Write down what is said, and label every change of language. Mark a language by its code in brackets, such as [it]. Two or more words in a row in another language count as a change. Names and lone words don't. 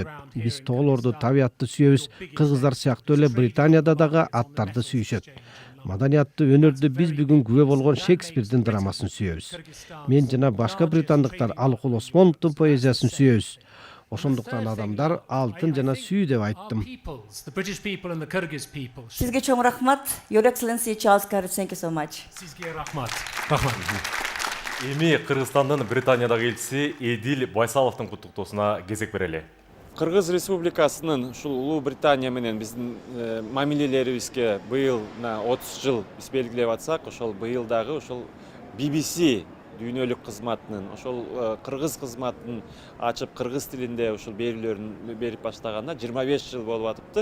[ky] Биз тоолорду, табиятты сүйөбүз. Кыргыздар сыяктуу эле Британияда дагы аттарды сүйүшөт. Маданиятты, өнөрдү биз бүгүн күбө болгон Шекспирдин драмасын сүйөбүз. Мен жана башка британдыктар Алыкул Осмоновдун поэзиясын сүйөбүз. Ошондуктан адамдар алтын жана сүйүү деп айттым. Сизге чоң рахмат. [en] Your Excellency Charles Garrett, thank you so much. [ky] Сизге рахмат. Эми Кыргызстандын Британиядагы элчиси Эдил Байсаловдун куттуктоосуна кезек берели. Кыргыз Республикасынын ушул Улуу Британия менен биздин мамилелерибизге быйыл 30 жыл биз белгилеп атсак, ошол быйыл дагы ошол BBC дүйнөлүк кызматынын, ошол кыргыз кызматын ачып кыргыз тилинде ушул берүүлөрүн берип баштаганда 25 жыл болуп атыптыр.